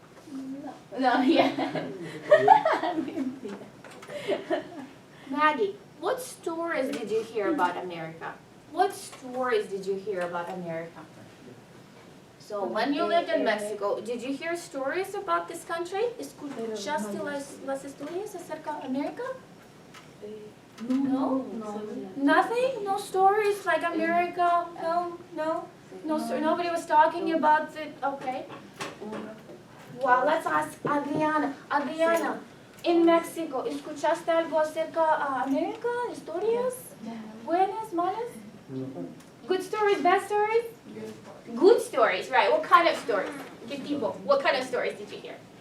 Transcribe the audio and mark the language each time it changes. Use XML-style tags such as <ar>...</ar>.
<en>No. No. Yeah. Maggie, what stories did you hear about America? What stories did you hear about America? So when you lived in Mexico, did you hear stories about this country?</en> <es>¿Escuchaste las historias acerca de America?</es> <en>No? Nothing? No stories like America? Nobody was talking about it, okay. Well, let's ask Adriana.</en> <es>Adriana, in Mexico, ¿escuchaste algo acerca de America? ¿Historias? Buenas, malas?</es> <en>Good stories, bad stories? Good stories, right. What kind of stories?</en> <es>¿Qué tipo?</es> <en>What kind of stories did you hear?</en>